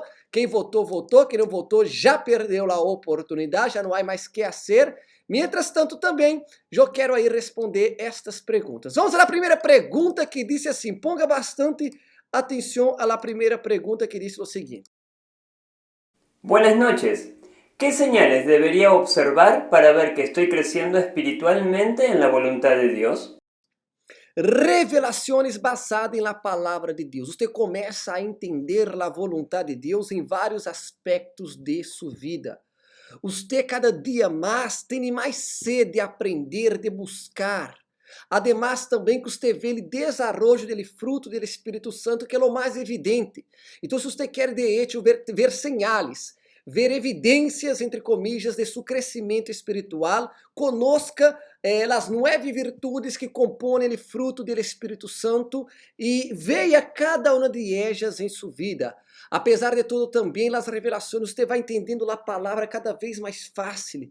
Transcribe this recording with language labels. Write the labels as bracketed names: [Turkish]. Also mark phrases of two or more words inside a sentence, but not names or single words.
[Portuguese] Quem votou, votou. Quem não votou, já perdeu a oportunidade, já não há mais que fazer. [Spanish] Mientras tanto, [Portuguese] também, eu quero aí responder estas perguntas. Vamos à primeira pergunta que disse assim, [Spanish] ponga bastante [Portuguese] atenção à primeira pergunta que disse o seguinte. [Spanish] Buenas noches. ¿Qué señales debería observar para ver que estoy creciendo espiritualmente en la voluntad de Dios? [Portuguese] Revelações basadas na palavra de Deus. Você começa a entender a vontade de Deus em vários aspectos de sua vida. Você cada dia mais tem mais sede de aprender, de buscar. Ademais também que você vê o desenvolvimento do fruto do Espírito Santo, que é o mais evidente. Então, se você quer [Spanish] de hecho ver señales, [Portuguese] ver evidências, [Spanish] entre comillas, [Portuguese] de seu crescimento espiritual, conozca as 9 virtudes que compõem o fruto do Espírito Santo e veja cada uma de elas em sua vida. Apesar de tudo, também as revelações, você vai entendendo a palavra cada vez mais fácil.